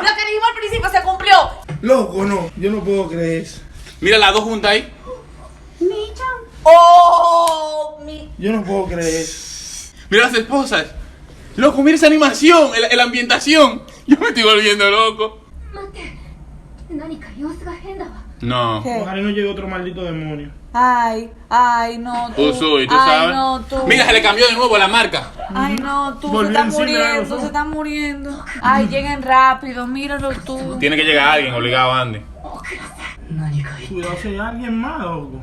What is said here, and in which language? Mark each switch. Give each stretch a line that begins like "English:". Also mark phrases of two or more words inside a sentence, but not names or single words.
Spanish: lo que dijimos al principio se cumplió. Loco, no, yo no puedo creer eso. Mira las dos juntas ahí. Oh, mi. Yo no puedo creer eso. Mira las esposas. Loco, mira esa animación, la ambientación. Yo me estoy volviendo loco.
Japanese: 待って何か様子が変だわ
Spanish: No. Ojalá no llegue otro maldito demonio. Ay, ay, no, tú. Usui, tú Ay, sabes. no, tú. Mira, se le cambió de nuevo la marca. Ay, no, tú. Volvió Se está encima de los muriendo, ojos. se está muriendo. Ay, lleguen rápido, míralo tú. Tiene que llegar alguien, obligado, Andy. Cuidado si hay alguien más, loco.